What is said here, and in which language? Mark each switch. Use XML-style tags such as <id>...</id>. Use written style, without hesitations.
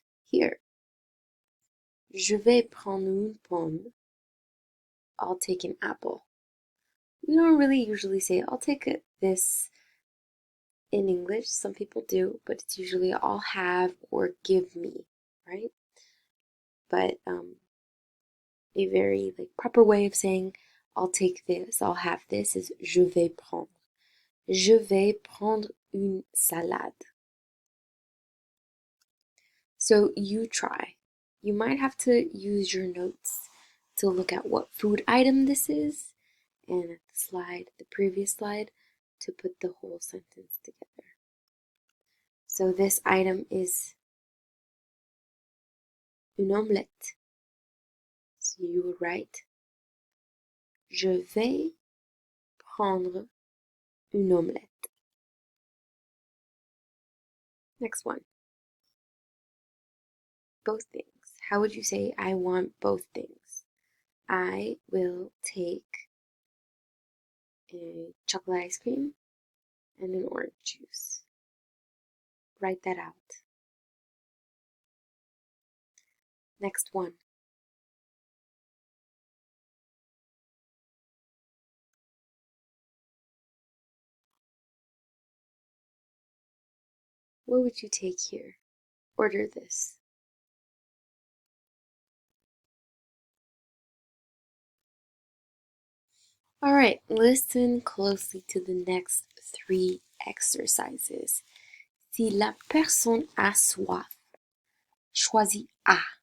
<fr>Here, je vais prendre une pomme.</fr> <en>I'll take an apple. We don't really usually say I'll take this in English. Some people do, but it's usually I'll have or give me, right? But a very proper way of saying I'll take this, I'll have this is</en> <fr>je vais prendre. Je vais prendre une salade.</fr> <en>So you try. You might have to use your notes to look at what food item this is, and at the slide, the previous slide, to put the whole sentence together. So this item is</en> <fr>une omelette.</fr> <en>So you would write,</en> <fr>je vais prendre une omelette.</fr> <en>Next one. Both things. How would you say I want both things? I will take a chocolate ice cream and an orange juice. Write that out. Next one. What would you take here? Order this. All right, listen closely to the next 3 exercises.</en> <fr>Si la personne a soif, choisis A.</fr>